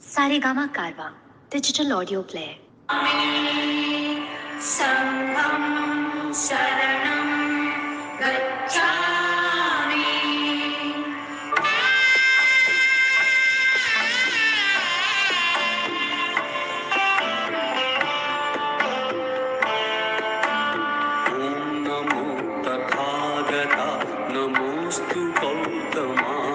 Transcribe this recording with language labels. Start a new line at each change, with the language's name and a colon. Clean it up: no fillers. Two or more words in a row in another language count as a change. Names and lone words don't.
English: Saregama Karwa Digital Audio Player.
Pali: संघं शरणं गच्छामि
Sanskrit: ॐ नमो तथागता नमोऽस्तु गौतमा